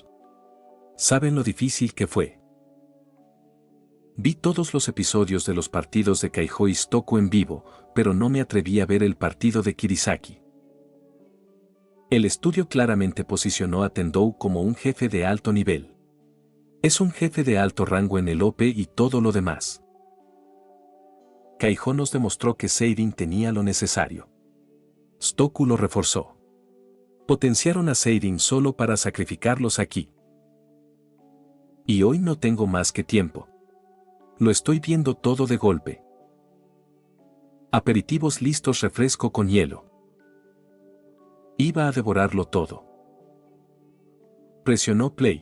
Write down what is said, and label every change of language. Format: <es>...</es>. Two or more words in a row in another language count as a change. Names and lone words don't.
<es>¿Saben lo difícil que fue? Vi todos los episodios de los partidos de Kaijo Stoku en vivo, pero no me atreví a ver el partido de Kirisaki. El estudio claramente posicionó a Tendou como un jefe de alto nivel. Es un jefe de alto rango en el OP y todo lo demás. Kaijo nos demostró que Seirin tenía lo necesario. Stoku lo reforzó. Potenciaron a Seirin solo para sacrificarlos aquí. Y hoy no tengo más que tiempo. Lo estoy viendo todo de golpe. Aperitivos listos, refresco con hielo. Iba a devorarlo todo. Presionó play.</es>